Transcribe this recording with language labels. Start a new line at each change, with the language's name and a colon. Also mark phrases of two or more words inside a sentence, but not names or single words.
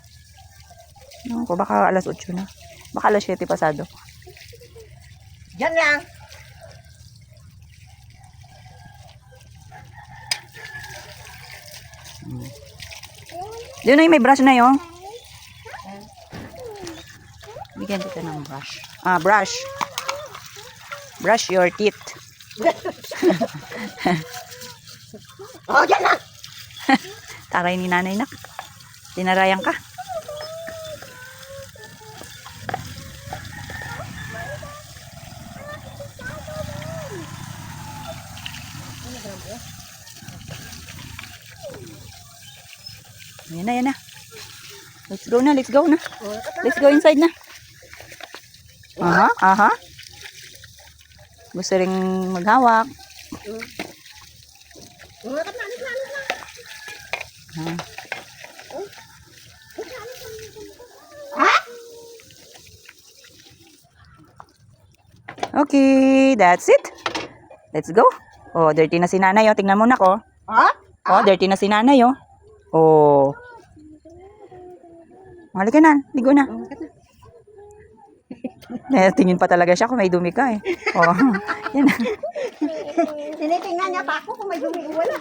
Filipino: Baka alas 8 na. Baka alas 7 pasado. Diyan lang. Doon na yung may brush na yun. Bigyan kita ng brush. Brush.
English: Brush your teeth.
Filipino: Oh, diyan lang. Taray ni nanay na. Tinarayan ka. Yan na.
English: Let's go na. Let's go inside na.
Filipino: Aha. Gusto ring maghawak.
English: Okay, that's it. Let's go.
Filipino: Oh, dirty na si nanay, oh. Tingnan mo na ko. Oh, dirty na si nanay, oh. Oh. Halika na, ligo na. Tingin pa talaga siya kung may dumi ka, eh. Oh, yan na. Tinitingnan niya pa ako kung may dumi o wala.